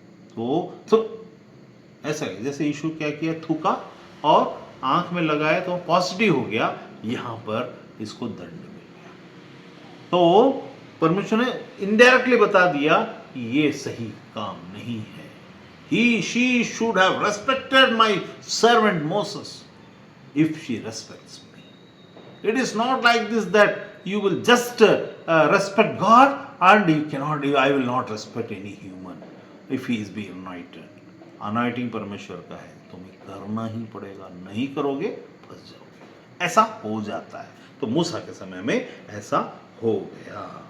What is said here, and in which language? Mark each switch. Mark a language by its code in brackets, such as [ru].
[hi] तो ऐसा है, जैसे यीशु क्या किया, थूका और आंख में लगाया तो पॉजिटिव हो गया, यहां पर इसको दंड मिल गया। तो परमेश्वर ने इनडायरेक्टली बता दिया कि ये सही काम नहीं है। [en] she should have respected my servant Moses if she respects me. It is not like this that you will just respect God and you cannot, I will not respect any human if he is being anointed. [hi] Anointing परमेश्वर का है, तुम्हें करना ही पड़ेगा, नहीं करोगे फंस जाओगे। ऐसा हो जाता है। तो मूसा के समय में ऐसा हो गया।